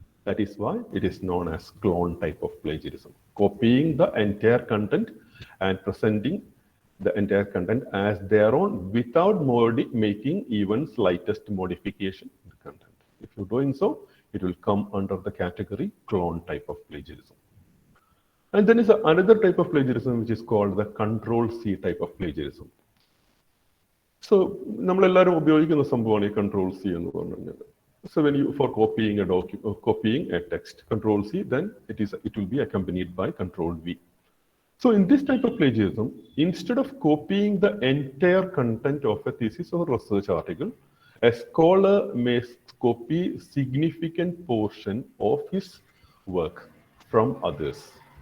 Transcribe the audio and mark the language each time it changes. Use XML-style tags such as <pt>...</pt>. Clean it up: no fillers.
<en>That is why it is known as clone type of plagiarism. Copying the entire content and presenting the entire content as their own without making even slightest modification in the content. If you're doing so, it will come under the category clone type of plagiarism. And then is another type of plagiarism which is called the control C type of plagiarism.</en> <ml>So നമ്മളെല്ലാവരും ഉപയോഗിക്കുന്ന സംഭവമാണ് ഈ control C എന്ന് പറഞ്ഞു കഴിഞ്ഞാൽ.</ml> <en>So when you for copying a text, control C, then it will be accompanied by control V. So in this type of plagiarism, instead of copying the entire content of a thesis or research article, a scholar may copy significant portion of his work from others.</en>